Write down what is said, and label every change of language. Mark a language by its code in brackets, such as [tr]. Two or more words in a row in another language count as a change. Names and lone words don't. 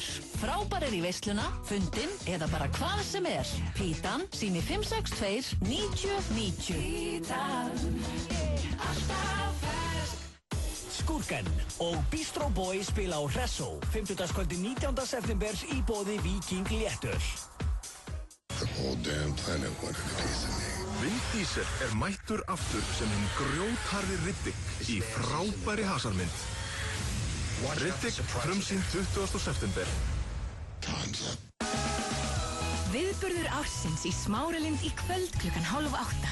[is] Frábærir í veisluna, fundin eða bara hvað sem Pítan, sími 562 9090. Pítan, alltaf fersk. Skúrken og Bistro Boy spila á Hressó 50. 19. september í boði Viking Léttöl. [en] The whole damn planet wanted a piece of me. [is] Vin Diesel mættur aftur sem grjótharði Riddick í frábæri hasarmynd. Riddick frumsýnd 20. september. Viðburður ársins í Smáralind í kvöld klukkan 7:30.